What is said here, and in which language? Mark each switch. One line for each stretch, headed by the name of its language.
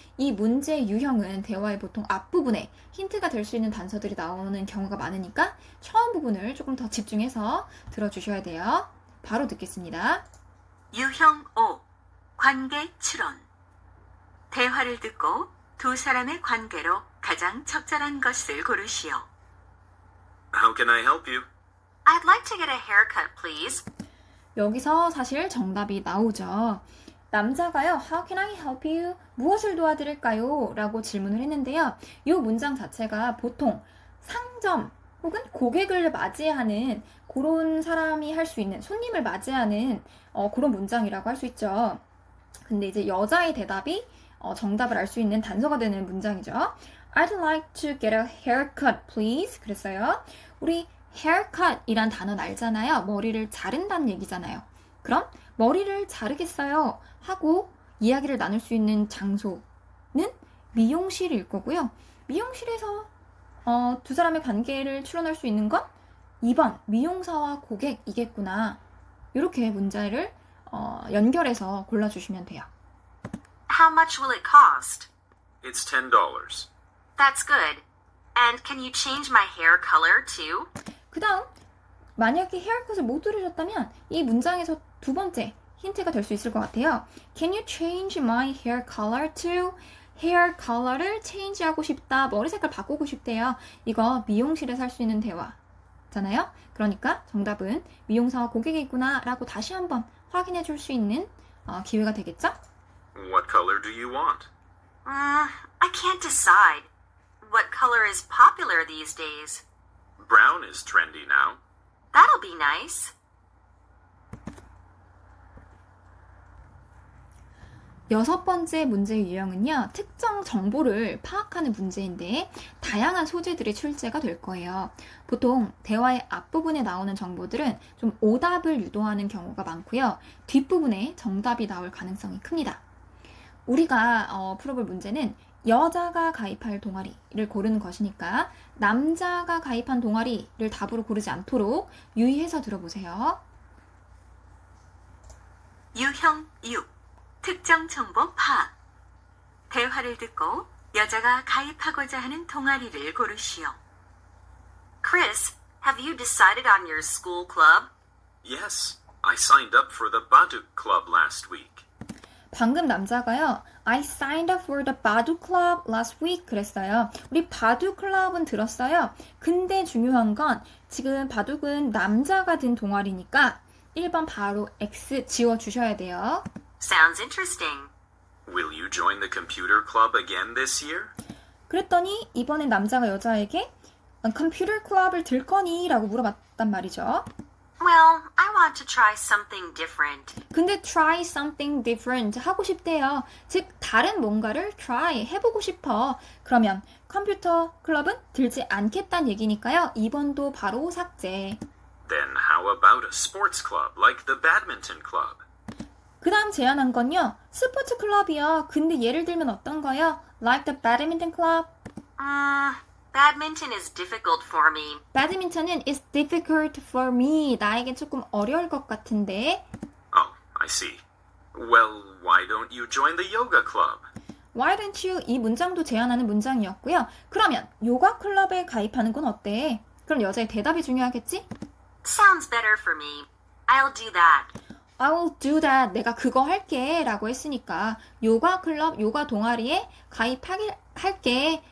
Korean: 이 문제 유형은 대화의 보통 앞부분에 힌트가 될 수 있는 단서들이 나오는 경우가 많으니까 처음 부분을 조금 더 집중해서 들어주셔야 돼요. 바로 듣겠습니다. 유형 5. 관계 추론. 대화를 듣고 두 사람의 관계로 가장 적절한 것을 고르시오.
English: How can I help you? I'd like to get a haircut, please.
Korean: 여기서 사실 정답이 나오죠. 남자가요,
English: How can I help you?
Korean: 무엇을 도와드릴까요? 라고 질문을 했는데요. 이 문장 자체가 보통 상점 혹은 고객을 맞이하는 그런 사람이 할 수 있는, 손님을 맞이하는 그런 문장이라고 할 수 있죠. 근데 이제 여자의 대답이 정답을 알 수 있는 단서가 되는 문장이죠.
English: I'd like to get a haircut, please.
Korean: 그랬어요. 우리 haircut 이란 단어는 알잖아요. 머리를 자른다는 얘기잖아요. 그럼 머리를 자르겠어요 하고 이야기를 나눌 수 있는 장소는 미용실일 거고요. 미용실에서 두 사람의 관계를 추론할 수 있는 건 2번 미용사와 고객이겠구나. 이렇게 문제를 연결해서 골라주시면 돼요.
English: How much will it cost? It's $10. That's good. And can you change my hair color too?
Korean: 그 다음 만약에 헤어컷을 못 들으셨다면 이 문장에서 두 번째 힌트가 될 수 있을 것 같아요. Can you change my hair color too? 헤어 컬러를 체인지하고 싶다. 머리 색깔 바꾸고 싶대요. 이거 미용실에서 할 수 있는 대화잖아요. 그러니까 정답은 미용사와 고객이 있구나 라고 다시 한번 확인해 줄 수 있는 기회가 되겠죠?
English: What color do you want? I can't decide. What color is popular these days? Brown is trendy now. That'll be nice.
Korean: 여섯 번째 문제 유형은요, 특정 정보를 파악하는 문제인데 다양한 소재들이 출제가 될 거예요. 보통 대화의 앞부분에 나오는 정보들은 좀 오답을 유도하는 경우가 많고요. 뒷부분에 정답이 나올 가능성이 큽니다. 우리가 풀어볼 문제는 여자가 가입할 동아리를 고르는 것이니까 남자가 가입한 동아리를 답으로 고르지 않도록 유의해서 들어보세요. 유형 6. 특정 정보 파악. 대화를 듣고 여자가 가입하고자 하는 동아리를 고르시오.
English: Chris, have you decided on your school club? Yes, I signed up for the Baduk Club last week.
Korean: 방금 남자가요.
English: I signed up for the 바둑 club last week
Korean: 그랬어요. 우리 바둑 클럽은 들었어요. 근데 중요한 건 지금 바둑은 남자가 든 동아리니까 1번 바로 X 지워주셔야 돼요.
English: Sounds interesting. Will you join the computer club again this year?
Korean: 그랬더니 이번엔 남자가 여자에게 컴퓨터 클럽을 들 거니? 라고 물어봤단 말이죠.
English: Well, I want to try something different.
Korean: 근데
English: try something different
Korean: 하고 싶대요. 즉 다른 뭔가를 try 해보고 싶어. 그러면 컴퓨터 클럽은 들지 않겠다는 얘기니까요. 2번도 바로 삭제.
English: Then how about a sports club like the badminton club?
Korean: 그 다음 제안한 건요. 스포츠 클럽이요. 근데 예를 들면 어떤 거요?
English: Like the badminton club. Badminton is difficult for me.
Korean: 배드민턴은
English: is difficult for me.
Korean: 나에겐 조금 어려울 것 같은데.
English: Oh, I see. Well, why don't you join the yoga club? Why don't you?
Korean: 이 문장도 제안하는 문장이었고요. 그러면 요가 클럽에 가입하는 건 어때? 그럼 여자의 대답이 중요하겠지?
English: Sounds better for me. I'll do that. I will do that.
Korean: 내가 그거 할게. 라고 했으니까 요가 클럽, 요가 동아리에 가입할게.